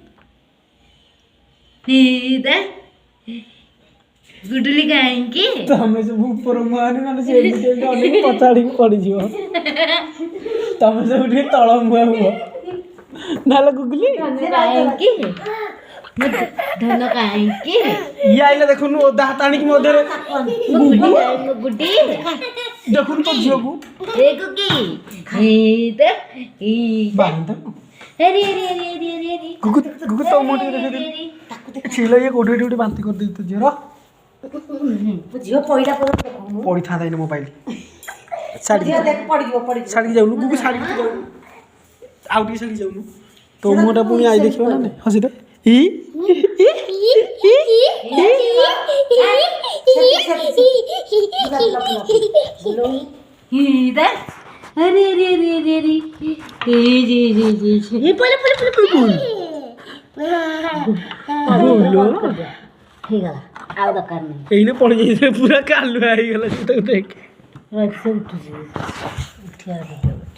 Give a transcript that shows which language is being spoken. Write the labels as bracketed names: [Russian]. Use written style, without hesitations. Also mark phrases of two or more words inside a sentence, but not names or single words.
[Hindi] ता गुडली खाएंगे [Odia] ତମେ ସବୁ ଉପର ମୁହାଁ ମାନେ ସେ ଅନେକ ପଛାଡ଼ିକି ପଡ଼ିଯିବ ତମେ ସବୁ ଟିକେ ତଳ ମୁହାଁ ହୁଅ ନହେଲେ ଗୁଗୁଲି [Hindi] खाएंगे धन खाएंगे [Odia] ଇଏ ଆଇଲେ ଦେଖୁନୁ ଓଦା ହାତ ଆଣିକି ମୋ ଦେହରେ गुड्डी ଦେଖୁନୁ ତୋ ଝିଅକୁ ବାନ୍ଧ अरे अरे अरे अरे अरे अरे ଗୁଗୁ ଗୁଗୁ ତୋ ମୁହଁ ଟିକେ ଦେଖେଇ ଛିଲ ଇଏ କୋଉଠି ଏଠି ଗୋଟେ ବାନ୍ତି କରିଦେଇ ତୋ ଝିଅର ଝିଅ ପଇଲା ପରେ ପଡ଼ିଥାନ୍ତା ଏଇନେ ମୋବାଇଲ ଛାଡ଼ିକି ଯାଉନୁ ଗୁଗୁ ଛାଡ଼ିକି ଯାଉନୁ ଆଉ ଟିକେ ଛାଡ଼ିକି ଯାଉନୁ ତୋ ମୁହଁଟା ପୁଣି ଆଇ ଦେଖିବ ନା ନାଇଁ ହସି ଦେ अरे अरे अरे अरे अरे ये पले पले पले ହେଇଗଲା ଆଉ ଦରକାର ନାହିଁ ଏଇନେ ପଡ଼ି ଯାଇଥିଲେ ପୁରା କାଲୁଆ ହେଇଗଲା ସେ ତାକୁ ଦେଖ ଉଠୁଛି ଉଠିବା